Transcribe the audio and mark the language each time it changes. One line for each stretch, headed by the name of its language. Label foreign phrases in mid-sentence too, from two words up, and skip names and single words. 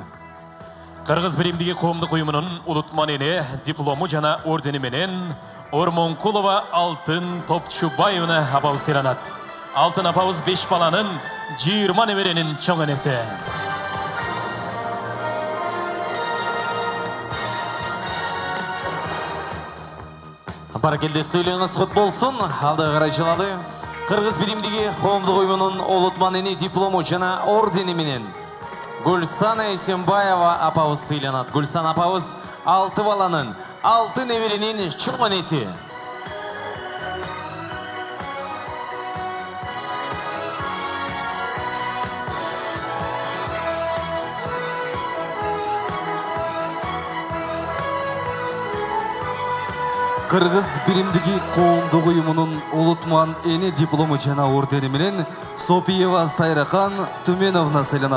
Kyrgyz: Кыргыз биримдиги коомдук уюмунун улутман эне диплому жана ордени менен Ормонкулова Алтын Топчубаевна апабыз сыйланат. Алтын апабыз 5 баланын 20 неберенин чоң энеси. Баракелде,
Kazakh: сыйлығыңыз құт болсын. Алды қарай жылады.
Kyrgyz: Кыргыз биримдиги коомдук уюмунун улутман эне диплому жана ордени менен Гүлсана Эсенбаева апабыз сыйланат. Гүлсан апабыз 6 баланын 6 неберенин чоң энеси. Кыргыз биримдиги коомдук уюмунун улутман эне диплому жана ордени менен Сопиева Сайрахан Түменовна сыйланат.